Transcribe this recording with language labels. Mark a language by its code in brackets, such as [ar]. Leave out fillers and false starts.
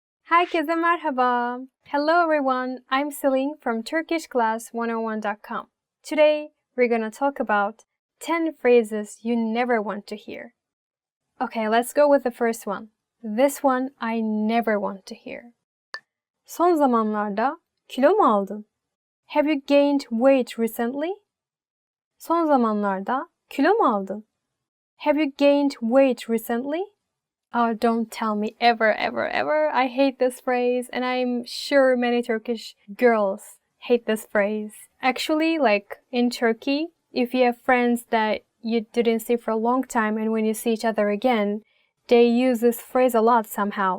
[tr] Herkese merhaba. [en] Hello everyone, I'm Celine from turkishclass101.com. Today, we're gonna talk about 10 phrases you never want to hear. Okay, let's go with the first one. This one I never want to hear. [tr] Son zamanlarda kilo mu aldın? [en] Have you gained weight recently? [tr] Son zamanlarda kilo mu aldın? [en] Have you gained weight recently? Oh, don't tell me ever, ever, ever. I hate this phrase, and I'm sure many Turkish girls hate this phrase. Actually, like in Turkey, if you have friends that you didn't see for a long time and when you see each other again, they use this phrase a lot somehow.